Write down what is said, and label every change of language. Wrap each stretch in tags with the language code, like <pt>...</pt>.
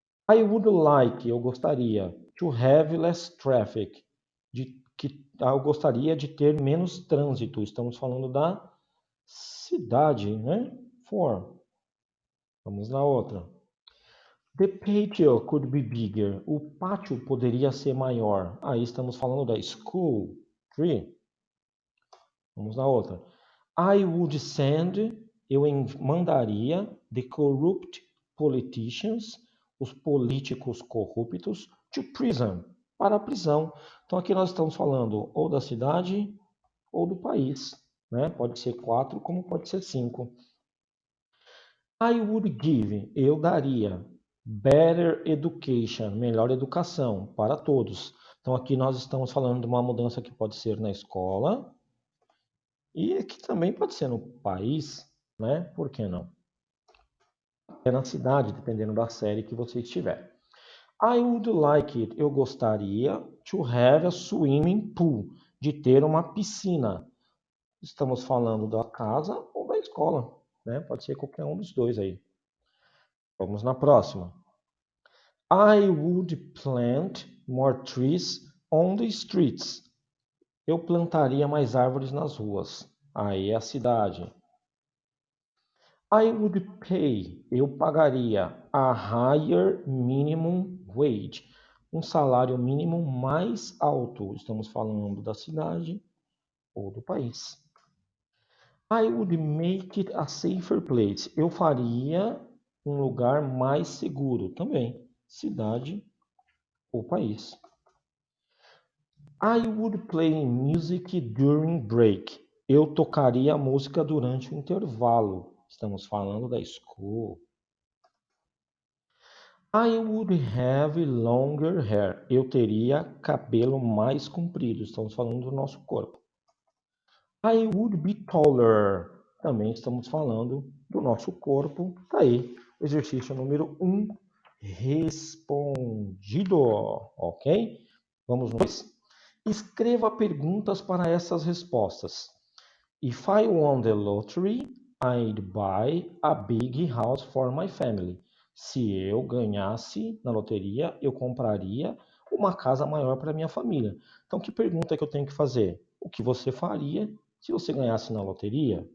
<en>I would like,</en> <pt>eu gostaria,</pt> <en>to have less traffic.</en> <pt>Eu gostaria de ter menos trânsito. Estamos falando da cidade, né? Vamos na outra.</pt> <en>The patio could be bigger.</en> <pt>O pátio poderia ser maior. Aí estamos falando da school. 3. Vamos na outra.</pt> <en>I would send,</en> <pt>eu mandaria,</pt> <en>the corrupt politicians,</en> <pt>os políticos corruptos,</pt> <en>to prison,</en> <pt>para a prisão. Então aqui nós estamos falando ou da cidade ou do país, né? Pode ser 4, como pode ser 5.</pt> <en>I would give,</en> <pt>eu daria,</pt> <en>better education,</en> <pt>melhor educação para todos. Então aqui nós estamos falando de uma mudança que pode ser na escola e que também pode ser no país, né? Por que não? É na cidade, dependendo da série que você estiver.</pt> <en>I would like it,</en> <pt>eu gostaria,</pt> <en>to have a swimming pool,</en> <pt>de ter uma piscina. Estamos falando da casa ou da escola, né? Pode ser qualquer um dos dois aí. Vamos na próxima.</pt> <en>I would plant more trees on the streets.</en> <pt>Eu plantaria mais árvores nas ruas. Aí é a cidade.</pt> <en>I would pay.</en> <pt>Eu pagaria</pt> <en>a higher minimum wage.</en> <pt>Um salário mínimo mais alto. Estamos falando da cidade ou do país.</pt> <en>I would make it a safer place.</en> <pt>Eu faria um lugar mais seguro também. Cidade ou país.</pt> <en>I would play music during break.</en> <pt>Eu tocaria música durante o intervalo. Estamos falando da school.</pt> <en>I would have longer hair.</en> <pt>Eu teria cabelo mais comprido. Estamos falando do nosso corpo.</pt> <en>I would be taller.</en> <pt>Também estamos falando do nosso corpo. Tá aí, exercício número 1 respondido. Ok? Vamos no 2. Escreva perguntas para essas respostas.</pt> <en>If I won the lottery, I'd buy a big house for my family.</en> <pt>Se eu ganhasse na loteria, eu compraria uma casa maior para minha família. Então, que pergunta que eu tenho que fazer? O que você faria se você ganhasse na loteria?</pt>